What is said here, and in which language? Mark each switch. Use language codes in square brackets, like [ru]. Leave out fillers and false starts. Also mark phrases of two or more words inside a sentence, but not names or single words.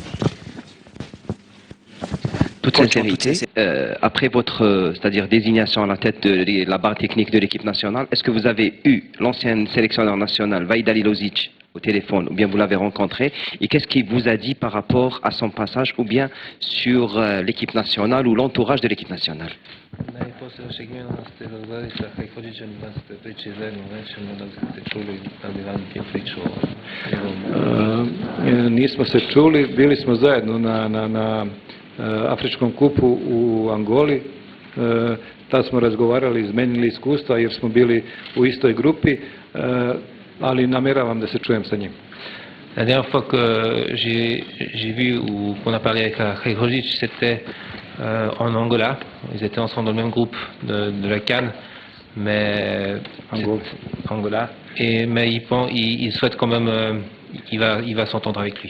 [fr] Toute sincérité, après votre c'est-à-dire désignation à la tête de la barre technique de l'équipe nationale, est-ce que vous avez eu l'ancien sélectionneur national Vahid Halilovic au téléphone ou bien vous l'avez rencontré et qu'est-ce qu'il vous a dit par rapport à son passage ou bien sur l'équipe nationale ou l'entourage de l'équipe nationale? [sr] Nismo se čuli, bili smo zajedno na Afričkom kupu u Angoli, tad smo razgovarali, izmenili iskustva jer smo bili u istoj grupi, ali namjeravam da se čujem sa njim. [fr] La dernière fois que j'ai vu ou qu'on a parlé avec Halilovic, c'était en Angola. Ils étaient ensemble dans le même groupe de la CAN, mais Angola. Mais il souhaite quand même, il va s'entendre avec lui.